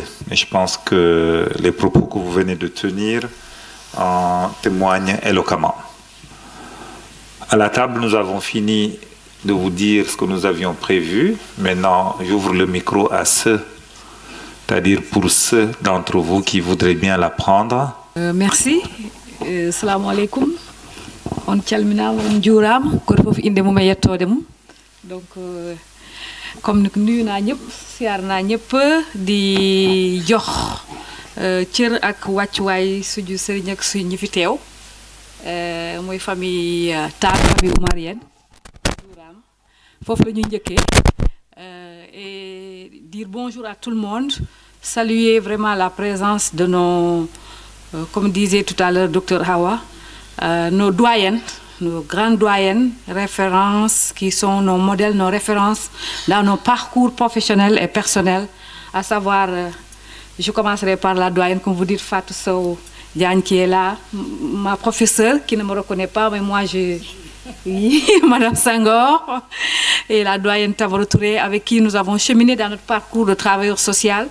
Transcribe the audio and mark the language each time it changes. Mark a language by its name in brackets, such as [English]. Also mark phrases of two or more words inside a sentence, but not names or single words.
[French] Et je pense que les propos que vous venez de tenir en témoignent éloquemment. À la table, nous avons fini de vous dire ce que nous avions prévu. Maintenant, j'ouvre le micro à ceux, c'est-à-dire pour ceux d'entre vous qui voudraient bien l'apprendre. Merci. [Arabic] السلام عليكم. [Fula] On calminama on juurama goto fof inde mum e yettode mum. [French] Donc comme [Wolof] nuyu naa ñëpp siyaar naa ñëpp di jox cër ak wàccuwaay suñu sëriñ ak suñu ñi fi teew mooy [French] famille Tall famille oumarienne [Wolof] juuraam foofu la ñuy njëkkee [French] et dire bonjour à tout le monde, saluer vraiment la présence de nos comme disait tout à l'heure Dr Hawa, nos doyennes, nos grandes doyennes, références qui sont nos modèles, nos références dans nos parcours professionnels et personnels, à savoir, je commencerai par la doyenne, comme vous dites, Fatou Sow Diagne qui est là, ma professeure qui ne me reconnaît pas, mais moi oui, Madame Senghor, et la doyenne Taboro Touré, avec qui nous avons cheminé dans notre parcours de travailleur social.